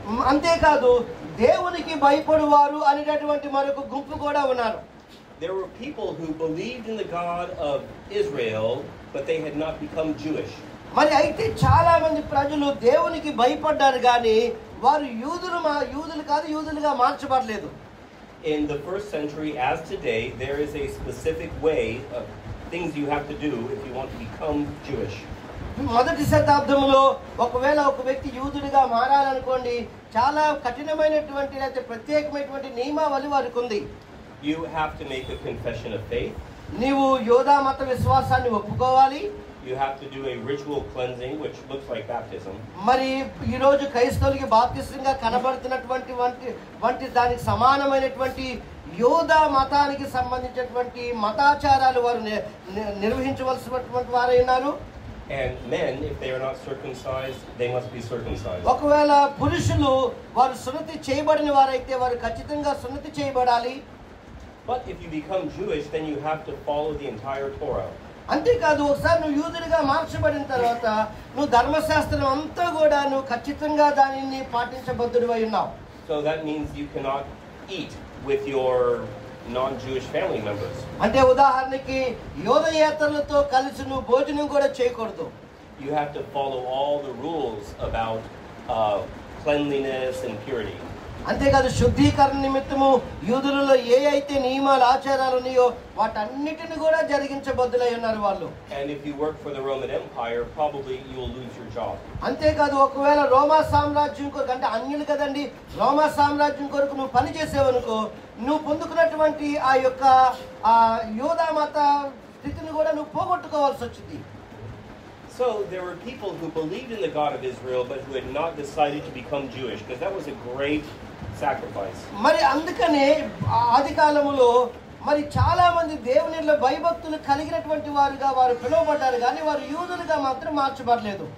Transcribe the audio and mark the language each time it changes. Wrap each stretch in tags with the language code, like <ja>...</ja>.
<te>అంతేకాదు దేవునికి భయపడువారు అనేటటువంటి మరొక గుంపు కూడా ఉన్నారు.</te> <en>There were people who believed in the God of Israel, but they had not become Jewish.</en> <te>మరి అయితే చాలా మంది ప్రజలు దేవునికి భయపడ్డారు కానీ వారు యూదులు కాదు, యూదులుగా మార్చబడలేదు.</te> <en>In the first century, as today, there is a specific way of things you have to do if you want to become Jewish.</en> <te>మొదటి శతాబ్దంలో ఒకవేళ ఒక వ్యక్తి యూదుడిగా మారాలనుకోండి, చాలా కఠినమైనటువంటి లేకపోతే ప్రత్యేకమైనటువంటి నియమావళి వారికి ఉంది.</te> <en>You have to make a confession of faith.</en> <te>నీవు యోధా మత విశ్వాసాన్ని ఒప్పుకోవాలి.</te> <en>You have to do a ritual cleansing, which looks like baptism.</en> <te>మరి ఈ రోజు క్రైస్తవులకి బాప్తిస్మంగా కనబడుతున్నటువంటి వంటి దానికి సమానమైనటువంటి యోధా మతానికి సంబంధించినటువంటి మతాచారాలు వారు నిర్వహించవలసినటువంటి వారై ఉన్నారు.</te> <en>And men, if they are not circumcised, they must be circumcised.</en> <te>ఒకవేళ పురుషులు వారు సున్నతి చేయబడిన వారైతే వారు ఖచ్చితంగా సున్నతి చేయబడాలి.</te> <en>But if you become Jewish, then you have to follow the entire Torah.</en> <te>అంతేకాదు ఒకసారి నువ్వు యూదుడిగా మార్చబడిన తర్వాత నువ్వు ధర్మశాస్త్రం అంతా కూడా నువ్వు ఖచ్చితంగా దానిని పాటించబద్ధుడివై ఉన్నావు.</te> <en>So that means you cannot eat with your non-Jewish family members.</en> <te>అంటే ఉదాహరణకి యోధయేతరులతో కలిసి నువ్వు భోజనం కూడా చేయకూడదు.</te> <en>You have to follow all the rules about cleanliness and purity.</en> <te>అంతేకాదు శుద్ధీకరణ నిమిత్తము యూదులలో ఏ అయితే నియమాలు ఆచారాలు ఉన్నాయో వాటన్నిటిని కూడా జరిగించబద్దులై ఉన్నారు వాళ్ళు.</te> <en>And if you work for the Roman Empire, probably you will lose your job.</en> <te>అంతేకాదు ఒకవేళ రోమా సామ్రాజ్యం కొరకు, అంటే అన్యులు కదండి, రోమా సామ్రాజ్యం కొరకు నువ్వు పని చేసేవనుకో, నువ్వు పొందుకున్నటువంటి ఆ యొక్క యోధా మత స్థితిని కూడా నువ్వు పోగొట్టుకోవాల్సి వచ్చింది.</te> <en>So there were people who believed in the God of Israel but who had not decided to become Jewish, because that was a great sacrifice.</en> <te>మరి అందుకనే ఆది కాలములో మరి చాలా మంది దేవునిలో భయభక్తులు కలిగినటువంటి వారుగా వారు పిలువబడ్డారు, కానీ వారు యూదులుగా మాత్రం మార్చబడలేదు.</te>